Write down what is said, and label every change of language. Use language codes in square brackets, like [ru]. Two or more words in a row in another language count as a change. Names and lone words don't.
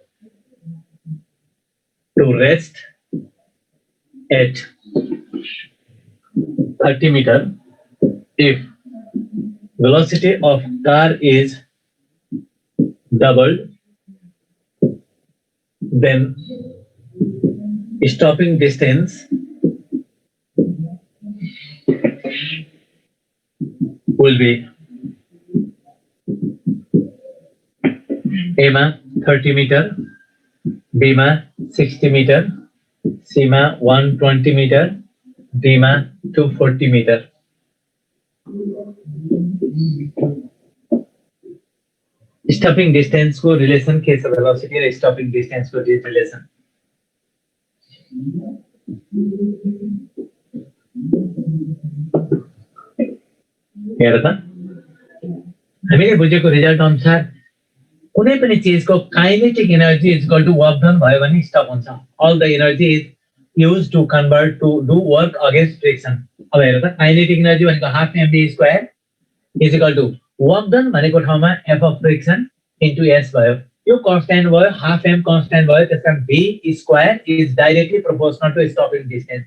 [en] at 30 meter if velocity of car is doubled then stopping distance will be [ne] A मा 30 मिटर, B मा 60 मिटर, C मा 120 मिटर, D मा 240 मिटर। [en] stopping distance [ne] को रिलेशन के छ वेलोसिटी र [en] stopping distance [ne] को रिलेशन। हेर त हामीले बुझेको रिजल्ट अनुसार कुनै पनि चीजको [en] kinetic energy is equal to work done [ne] भयो भने स्टप हुन्छ। [en] All the energy is used to convert to do work against friction. [ne] अब हेर त [en] kinetic energy [ne] भनेको [en] half mv square is equal to work done [ne] भनेको ठाउँमा [en] f of friction into s [ne] भयो। यो कन्स्ट्यान्ट भयो, [en] half m constant [ne] भयो, त्यसकारण [en] v square is directly proportional to stopping distance.